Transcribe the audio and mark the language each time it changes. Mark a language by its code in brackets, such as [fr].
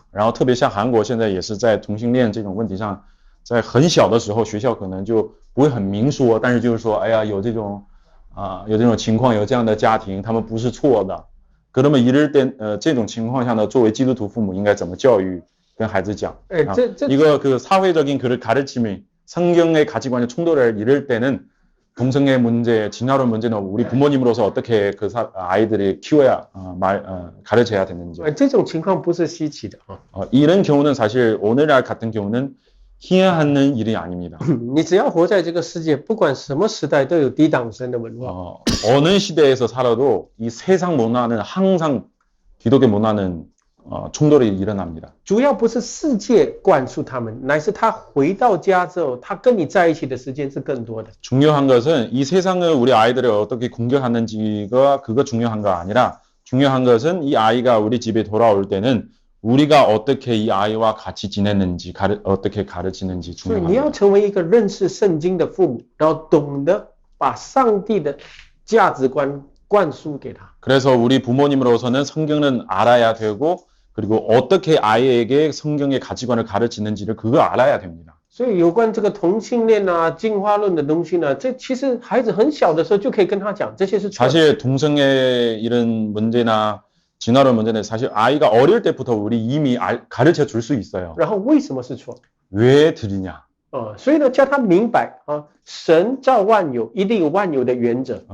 [zh] 然后特别像韩国现在也是在同性恋这种问题上，在很小的时候学校可能就不会很明说，但是就是说，哎呀，有这种情况，有这样的家庭，他们不是错的。 [ko] 그러면 이럴 때 [zh] 这种情况下呢，作为基督徒父母应该怎么教育？跟孩子讲， [ko] 이거 그 사회적인 그 가르침이 성경의 가치관에 충돌을 이럴 때는 동성애 문제, 진화론 문제는 우리 부모님으로서 어떻게 그 아이들이 키워야 가르쳐야 되는지. [zh] 这种情况不是稀奇的。 [ko] 이런 경우는 사실 오늘날 같은 경우는 희한한 일이 아닙니다. [zh] 你只要活在这个世界，不管什么时代，都有抵挡神的文化。 [ko] 어느 시대에서 살아도 이 세상 문화는 항상 기독교 문화는 충돌이 일어납니다. [zh] 主要不是世界灌输他们，乃是他回到家之后，他跟你在一起的时间是更多的。 [ko] 중요한 것은 이 세상을 우리 아이들을 어떻게 공격하는지가 그거 중요한 거 아니라 중요한 것은 이 아이가 우리 집에 돌아올 때는 우리가 어떻게 이 아이와 같이 지내는지 어떻게 가르치는지 [zh] 所以 [ko] 중요합니다. [zh] 你要成为一个认识圣经的父母，然后懂得把上帝的价值观灌输给他。 [ko] 그래서 우리 부모님으로서는 성경은 알아야 되고 그리고 어떻게 아이에게 성경의 가치관을 가르치는지를 그거 알아야 됩니다. [zh] 所以有关这个同性恋啊、进化论的东西呢，这其实孩子很小的时候就可以跟他讲，这些是错的。 [ko] 사실 동성애 이런 문제나 진화론 문제는 사실 아이가 어릴 때부터 우리 이미 가르쳐 줄 수 있어요. [zh] 然后为什么是错？ [ko] 왜 들이냐? [zh] 所以呢，叫他明白神造万有一定有万有的原则。